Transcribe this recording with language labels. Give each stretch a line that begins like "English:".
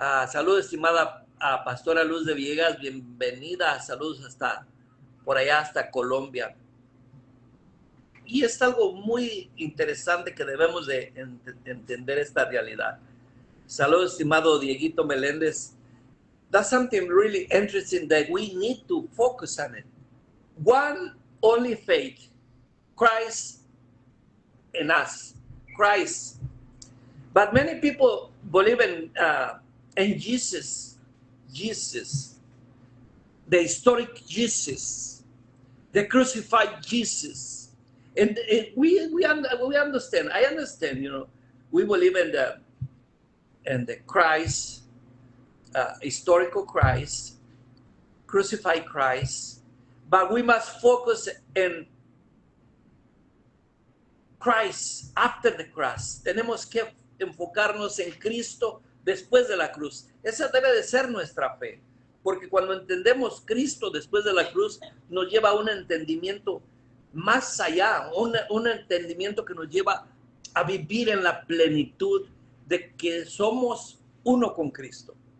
Spanish: Saludos, estimada Pastora Luz de Villegas, bienvenida, saludos hasta por allá, hasta Colombia. Y es algo muy interesante que debemos de entender esta realidad. Saludos, estimado Dieguito Meléndez.
English: That's something really interesting that we need to focus on it. One only faith, Christ in us, Christ. But many people believe in Jesus, the historic Jesus, the crucified Jesus. And we understand, I understand, you know, we believe in the Christ, historical Christ, crucified Christ, but we must focus in Christ after the cross.
Spanish: Tenemos que enfocarnos en Cristo después de la cruz. Esa debe de ser nuestra fe. porque cuando entendemos Cristo después de la cruz, nos lleva a un entendimiento más allá, un entendimiento que nos lleva a vivir en la plenitud de que somos uno con Cristo.